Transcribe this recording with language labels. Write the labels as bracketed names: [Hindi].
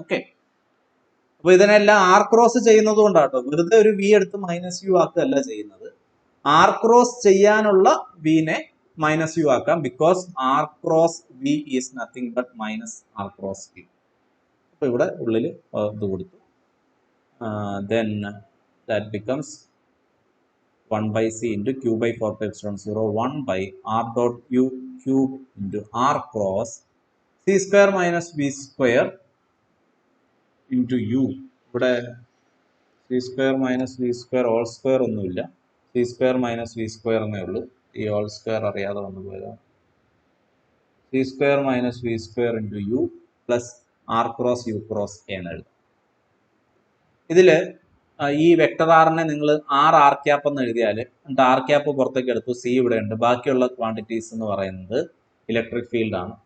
[Malayalam] Okay, അപ്പൊ ഇതിനെല്ലാം R cross ചെയ്യുന്നത് കൊണ്ടാട്ടോ, വെറുതെ ഒരു വി എടുത്ത് മൈനസ് യു ആക്കുകയല്ല ചെയ്യുന്നത്. ആർ ക്രോസ് ചെയ്യാനുള്ള വിനെ മൈനസ് യു ആക്കാം, [English] because R cross V [Malayalam] is nothing but minus R cross V. അപ്പൊ ഇവിടെ ഉള്ളിൽ ഇത് കൊടുത്തു. [English] then that becomes 1/c into q by 4πε0 1 by r dot u cube into r cross c² minus v² into u. [Malayalam] ഇവിടെ c² minus v² all square ഒന്നുമില്ല, c² minus v² എന്നേ ഉള്ളൂ. ഈ all square അറിയാതെ വന്നു പോയതാണ്. [English] c² minus v² into u plus r cross u cross [Malayalam] എന്ന് എഴുതാം. ഇതില് ഈ വെക്ടർ ആറിനെ നിങ്ങൾ ആർ ക്യാപ്പ് എന്ന് എഴുതിയാൽ എന്നിട്ട് ആർ ക്യാപ്പ് പുറത്തേക്ക് എടുത്തു, സി ഇവിടെ ഉണ്ട്, ബാക്കിയുള്ള ക്വാണ്ടിറ്റീസ് എന്ന് പറയുന്നത് ഇലക്ട്രിക് ഫീൽഡ് ആണ്.